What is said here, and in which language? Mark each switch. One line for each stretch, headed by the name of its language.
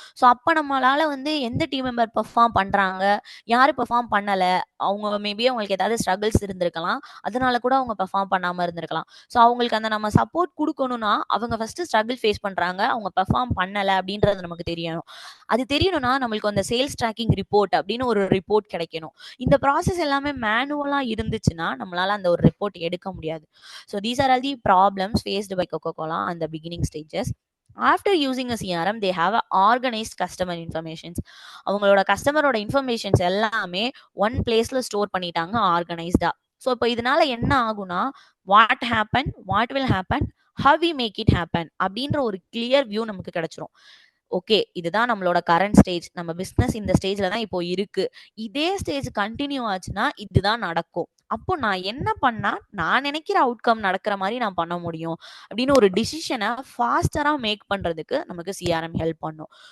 Tamil: So அப்போ நம்மளால வந்து எந்த டீம் மெம்பர் பெர்ஃபார்ம் பண்ணுறாங்க, யார் பெர்ஃபார்ம் பண்ணலை, அவங்க மேபி அவங்களுக்கு ஏதாவது ஸ்ட்ரகிள்ஸ் இருந்திருக்கலாம், அதனால கூட அவங்க பெர்ஃபார்ம் பண்ணாமல் இருந்திருக்கலாம். ஸோ அவங்களுக்கு அந்த நம்ம சப்போர்ட் கொடுக்கணும்னா அவங்க ஃபர்ஸ்ட் ஸ்ட்ரகிள் ஃபேஸ் பண்ணுறாங்க, அவங்க பெர்ஃபார்ம் பண்ணலை அப்படின்றது நமக்கு தெரியணும். அது தெரியணும்னா நம்மளுக்கு அந்த சேல்ஸ் ட்ராக்கிங் ரிப்போர்ட் அப்படின்னு ஒரு ரிப்போர்ட் கிடைக்கணும். இந்த ப்ராசஸ் எல்லாமே மேனுவலாக இருந்துச்சுன்னா நம்மளால அந்த ஒரு ரிப்போர்ட் எடுக்க முடியாது.
English: So these are all the problems faced by Coca-Cola on the beginning stages. After using a CRM, they have a organized customer informations.
Tamil: அவங்களோட கஸ்டமரோட இன்ஃபர்மேஷன்ஸ் எல்லாமே ஒன் பிளேஸ்ல ஸ்டோர் பண்ணிட்டாங்க ஆர்கனைஸ்டா. ஸோ இப்போ இதனால என்ன ஆகும்னா,
English: what happen, what will happen, how we make it happen
Tamil: அப்படின்ற ஒரு கிளியர் வியூ நமக்கு கிடைச்சிரும். ஓகே இதுதான் நம்மளோட கரண்ட் ஸ்டேஜ், நம்ம பிசினஸ் இந்த ஸ்டேஜ்ல தான் இப்போ இருக்கு, இதே ஸ்டேஜ் கண்டினியூ ஆச்சுன்னா இதுதான் நடக்கும், அப்போ நான் என்ன பண்ணா நான் நினைக்கிற அவுட்கம் நடக்கிற மாதிரி நான் பண்ண முடியும் அப்படின்னு ஒரு டிசிஷனை ஃபாஸ்டரா மேக் பண்றதுக்கு நமக்கு சிஆர்எம் ஹெல்ப் பண்ணும்.